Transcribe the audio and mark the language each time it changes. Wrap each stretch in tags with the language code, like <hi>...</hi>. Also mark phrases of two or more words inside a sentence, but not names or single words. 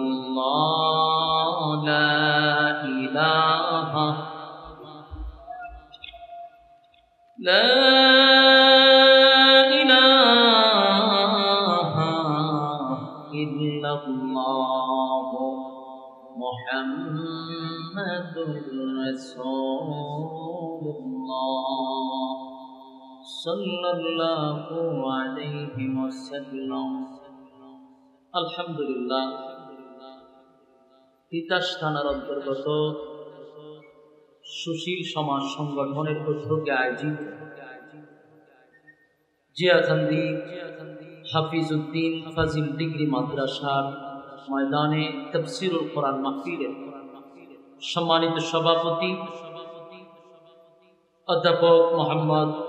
<ar>اللہ لا الہ لا محمد رسول اللہ صلی اللہ علیہ وسلم আলহামদুলিল্লাহ</ar> <bn>তিতাস থানার অন্তর্গত সুশীল সমাজ সংগঠনের উদ্যোগে আয়োজিত জিয়াকান্দি হাফিজউদ্দিন ফাজিল ডিগ্রি মাদ্রাসার ময়দানে তাফসীরুল কোরআন মাহফিলের সম্মানিত সভাপতি অধ্যাপক মোহাম্মদ</bn>